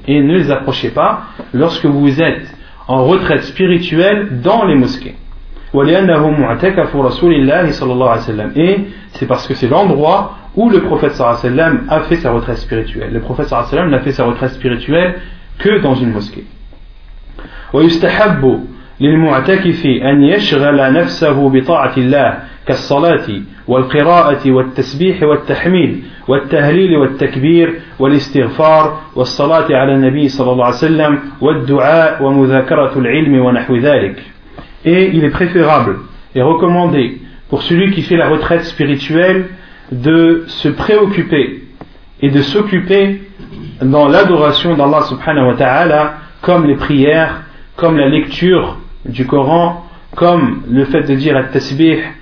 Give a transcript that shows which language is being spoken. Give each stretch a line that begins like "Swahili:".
French: Et ne les approchez pas lorsque vous êtes en retraite spirituelle dans les mosquées. Et c'est parce que c'est l'endroit où le prophète sallallahu alayhi wa sallam a fait sa retraite spirituelle. Le prophète sallallahu alayhi wa sallam n'a fait sa retraite spirituelle que dans une mosquée.
Arabic: Wa yustahabbu للمعتكف أن يشغل نفسه بطاعة الله كالصلاة والقراءة والتسبيح والتحميد والتهليل والتكبير والاستغفار والصلاة على النبي صلى الله عليه وسلم والدعاء ومذاكرة العلم ونحو ذلك.
French: Et il est préférable et recommandé pour celui qui fait la retraite spirituelle de se préoccuper et de s'occuper dans l'adoration d'Allah subhanahu wa ta'ala, comme les prières, comme la lecture du Coran, comme le fait de dire al-tasbih